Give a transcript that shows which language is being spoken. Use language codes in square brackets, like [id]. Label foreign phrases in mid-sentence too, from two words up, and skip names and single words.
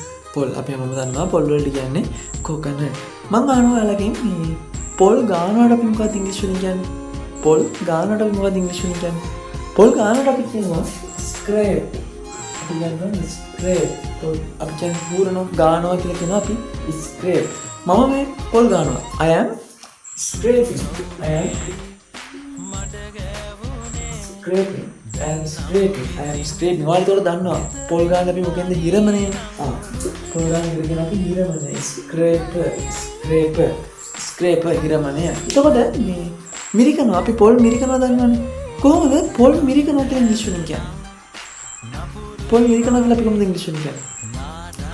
[si] පොල් අපි හැමෝම දන්නවා පොල් වලට කියන්නේ කොකනට්. මං අහනවා ඔයාලගෙන් මේ පොල් ගානවට අපි මොකක්ද ඉංග්‍රීසි වලින් කියන්නේ? පොල් ගානවට අපි මොකක්ද ඉංග්‍රීසි වලින් කියන්නේ? පොල් ගානවට අපි කියනවා ස්ක්‍රේප්. අපි කියනවා ස්ක්‍රේප්. පොල් අපි කියන්නේ හූරනවා ගානවා කියලා කියනවා අපි ස්ක්‍රේප්. මම මේ පොල් ගානවා. [en] I am scraping. I am scraping. I am scraping. I am scraping. [si] ඔයාලා දන්නවා පොල් ගාන අපි මොකෙන්ද හිරමනේ. පොල් ගාන කියන අපි හිරමනේ. scrape හිරමනේ. එතකොට මේ මිරිකනවා අපි පොල් මිරිකනවා දන්නවනේ. කොහොමද පොල් මිරිකනවා කියන ඉංග්‍රීසි වලින් කියන්නේ? පොල් මිරිකනවා කියලා අපි කොහොමද ඉංග්‍රීසි වලින් කියන්නේ?